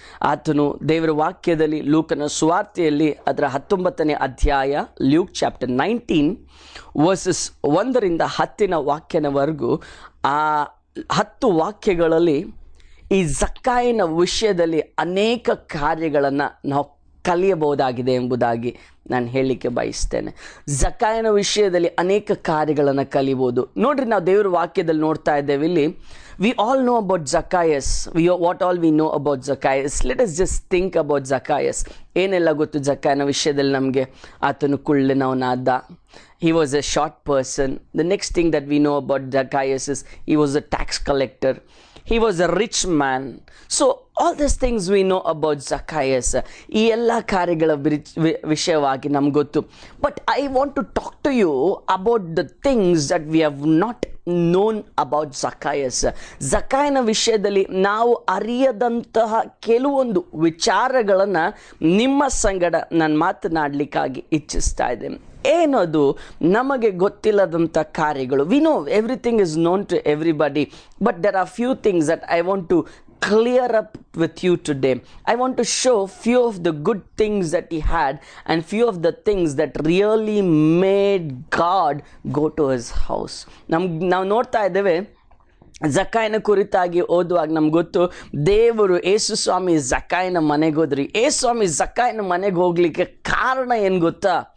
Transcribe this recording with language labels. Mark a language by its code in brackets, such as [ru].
[kn] ಆತನು ದೇವರ ವಾಕ್ಯದಲ್ಲಿ ಲೂಕನ ಸುವಾರ್ತೆಯಲ್ಲಿ ಅದರ 19ನೇ ಅಧ್ಯಾಯ, ಲ್ಯೂಕ್ ಚಾಪ್ಟರ್ 19 ವರ್ಸಸ್ 1ರಿಂದ 10ನ ವಾಕ್ಯನವರೆಗೂ ಆ 10 ವಾಕ್ಯಗಳಲ್ಲಿ ಈ ಜಕ್ಕಾಯನ ವಿಷಯದಲ್ಲಿ ಅನೇಕ ಕಾರ್ಯಗಳನ್ನು ನಾವು ಕಲಿಯಬಹುದಾಗಿದೆ ಎಂಬುದಾಗಿ ನಾನು ಹೇಳಲಿಕ್ಕೆ ಬಯಸ್ತೇನೆ. ಜಕ್ಕಾಯನ ವಿಷಯದಲ್ಲಿ ಅನೇಕ ಕಾರ್ಯಗಳನ್ನು ಕಲಿಬೋದು. ನೋಡ್ರಿ, ನಾವು ದೇವರ ವಾಕ್ಯದಲ್ಲಿ ನೋಡ್ತಾ ಇದ್ದೇವೆ. [en] ಇಲ್ಲಿ we all know about Zacchaeus. What all we know about Zacchaeus? Let us just think about Zacchaeus. [kn] ಏನೆಲ್ಲ ಗೊತ್ತು ಜಕ್ಕಾಯನ ವಿಷಯದಲ್ಲಿ ನಮಗೆ? ಆತನು ಕುಳ್ಳಿನವನಾದ. [en] He was a short person. The next thing that we know about Zacchaeus is he was a tax collector. He was a rich man. So all these things we know about Zacchaeus. [kn] ಈ ಎಲ್ಲ ಕಾರ್ಯಗಳ ವಿಷಯವಾಗಿ ನಮ್ಗೆ ಗೊತ್ತು. [en] But I want to talk to you about the things that we have not known about Zacchaeus. [kn] ಜಕ್ಕಾಯನ ವಿಷಯದಲ್ಲಿ ನಾವು ಅರಿಯದಂತಹ ಕೆಲವೊಂದು ವಿಚಾರಗಳನ್ನು ನಿಮ್ಮ ಸಂಗಡ ನಾನು ಮಾತನಾಡಲಿಕ್ಕಾಗಿ ಇಚ್ಛಿಸ್ತಾ ಇದ್ದೇನೆ. ಏನದು ನಮಗೆ ಗೊತ್ತಿಲ್ಲದಂಥ ಕಾರ್ಯಗಳು? [en] We know everything is known to everybody, but there are few things that I want to clear up with you today. I want to show few of the good things that he had and few of the things that really made God go to his house. [kn] ನಾವು ನೋಡ್ತಾ ಇದ್ದೇವೆ, ಜಕ್ಕಾಯನ ಕುರಿತಾಗಿ ಓದುವಾಗ ನಮ್ಗೆ ಗೊತ್ತು, ದೇವರು ಯೇಸು ಸ್ವಾಮಿ ಜಕ್ಕಾಯನ ಮನೆಗೆ ಹೋದ್ರಿ. ಯೇಸು ಸ್ವಾಮಿ ಜಕ್ಕಾಯನ ಮನೆಗೆ ಹೋಗ್ಲಿಕ್ಕೆ ಕಾರಣ ಏನು ಗೊತ್ತಾ?